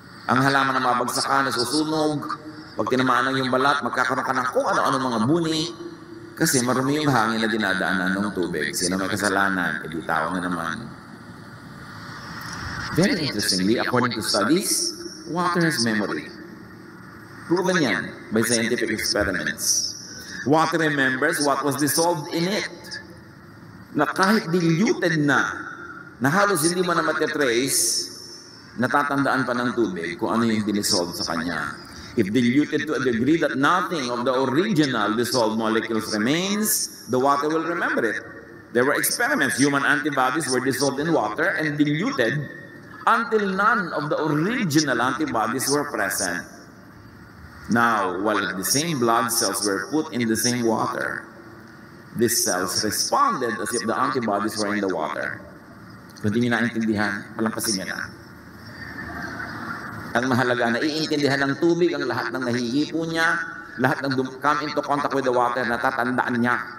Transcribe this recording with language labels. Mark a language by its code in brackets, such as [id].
[tl] Ang halaman na mabagsakan, nasusunog, pag tinamaan ng yung balat, magkakaroon ka ng kung ano-ano mga buni, kasi marumi yung hangin na dinadaanan ng tubig. Sino may kasalanan, edi tao na naman. [en] Very interestingly, according to studies, water has memory. Proven yan by scientific experiments. Water remembers what was dissolved in it. [tl] Na kahit diluted na halos hindi mo na matitrace, natatandaan pa ng tubig kung ano yung dinisolve sa kanya. [en] If diluted to a degree that nothing of the original dissolved molecules remains, the water will remember it. There were experiments. Human antibodies were dissolved in water and diluted until none of the original antibodies were present. Now, while the same blood cells were put in the same water, these cells responded as if the antibodies were in the water. [tl] Kung hindi nyo naintindihan, palampasin nyo na. Ang mahalaga na iintindihan ng tubig ang lahat ng nahihipo niya, lahat ng [en] come into contact with the water, [tl] natatandaan niya.